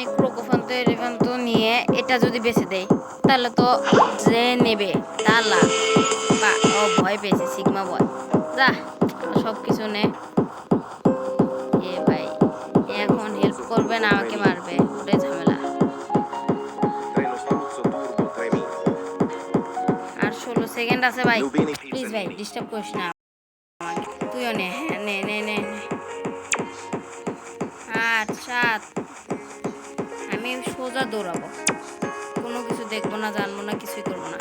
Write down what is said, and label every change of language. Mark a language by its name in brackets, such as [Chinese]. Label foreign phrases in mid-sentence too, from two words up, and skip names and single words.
[Bangla] ক্রোকোফান্ত এলিফ্যান্ত নিয়ে এটা যদি বেছে দেই, তাহলে তো যে নেবে তার লাভ। বা ও ভয় পেয়েছে, [English] sigma boy, [Bangla] যা সব কিছু নে। এ ভাই এখন হেল্প করবে না, আমাকে মারবে, ওটাই ঝামেলা। Treno struzzo turbo 3000. আর 16 সেকেন্ড আছে ভাই, Lubini প্লিজ ভাই Pizzanini. ডিস্টার্ব করিস না আমাকে। তুইও নে, হ্যাঁ নে নে নে নে। 8 7, আমি সোজা দৌড়াবো, কোনো কিছু দেখবো না, জানবো না, কিছুই করবো না।